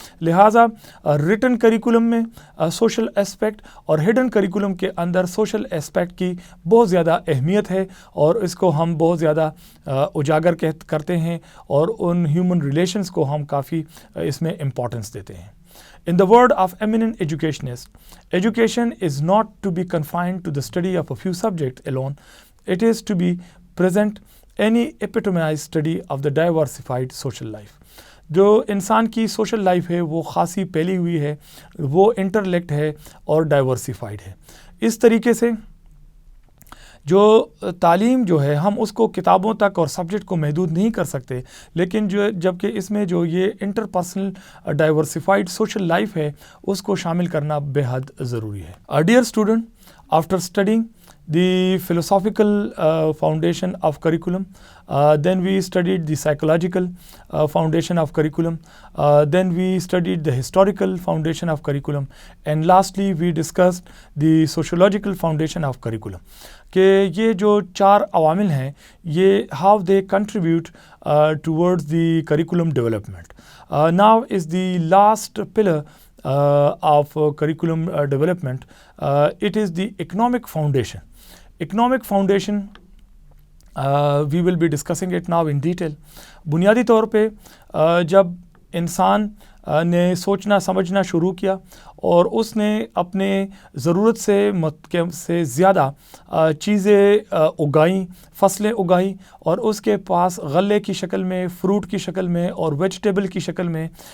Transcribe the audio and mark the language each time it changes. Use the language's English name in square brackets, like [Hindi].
[Urdu] لہٰذا return curriculum میں social aspect اور ہڈن کریکولم کے اندر سوشل اسپیکٹ کی بہت زیادہ اہمیت ہے، اور اس کو ہم بہت زیادہ اجاگر کرتے ہیں، اور ان ہیومن ریلیشنز کو ہم کافی اس میں امپورٹنس دیتے ہیں. [English] In the word of eminent educationists, education is not to be confined to the study of a few subjects alone. It is to be present any epitomized study of the diversified social life. [Urdu] جو انسان کی social life ہے وہ خاصی پھیلی ہوئی ہے، وہ انٹرلیکٹ ہے اور ڈائیورسیفائڈ ہے. اس طریقے سے جو تعلیم جو ہے ہم اس کو کتابوں تک اور سبجیکٹ کو محدود نہیں کر سکتے، لیکن جبکہ اس میں جو یہ انٹرپرسنل ڈائیورسفائڈ سوشل لائف ہے اس کو شامل کرنا بے حد ضروری ہے۔ [English] Dear student, after studying the philosophical foundation of curriculum, then we studied the psychological foundation of curriculum, then we studied the historical foundation of curriculum, and lastly we discussed the sociological foundation of curriculum. [Urdu] کہ یہ جو 4 عوامل ہیں یہ [English] how they contribute towards the curriculum development. Now is the last pillar of curriculum development. It is the economic foundation. Economic foundation, we will be discussing it now in detail. [Urdu] بنیادی طور پہ جب انسان نے سوچنا سمجھنا شروع کیا اور اس نے اپنے ضرورت سے زیادہ چیزیں اگائیں، فصلیں اگائیں، اور اس کے پاس غلے کی شکل میں، فروٹ کی شکل میں اور ویجیٹیبل کی شکل میں